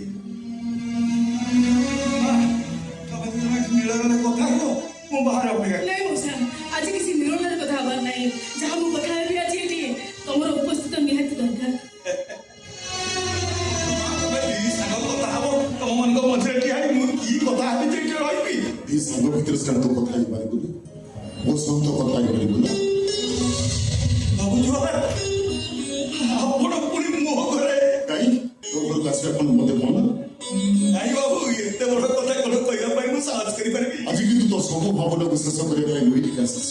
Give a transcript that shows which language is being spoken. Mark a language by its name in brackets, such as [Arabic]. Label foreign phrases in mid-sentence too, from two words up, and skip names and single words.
[Odia] ନୀଳରେ କଥା କୁହ, ମୁଁ ବାହାରେ ଅପେକ୍ଷା। ନାଇଁ ମଉସା, ଆଜି କିଛି ନିରଳର କଥା ହବାର ନାହିଁ। ଯାହା ମୁଁ କଥା ହେବି ଆଜି ଏଠି ତମର ଉପସ୍ଥିତ ନିହାତି ଦରକାର। କଥା ହବ ତମମାନଙ୍କ ମଝିରେ ଠିଆ ହେଇ ମୁଁ କି କଥା ହେବି ଯେ ଏଠି ରହିବି? ଏଇ ସାଙ୍ଗ ଭିତରେ ଶାନ୍ତ କଥା ହେଇପାରିବୁନି, ମୋ ସହିତ କଥା ହେଇପାରିବୁ ନା? ଭାବୁଛୁ ଆପଣ ପୁଣି ମୋ ଘରେ? କାହିଁ ତୋ ଘରକୁ ଆସିବା କ'ଣ ମତେ ମନ? ନାଇଁ ବାବୁ, ଏତେ ବଡ କଥା କ'ଣ କହିବା ପାଇଁ ମୁଁ ସାହସ କରିପାରିବି? ଆଜି କିନ୍ତୁ ତୋ ସବୁ ଭାବନାକୁ ଶେଷ କରିବା ପାଇଁ ମୁଁ ଏଠିକି ଆସିଛି।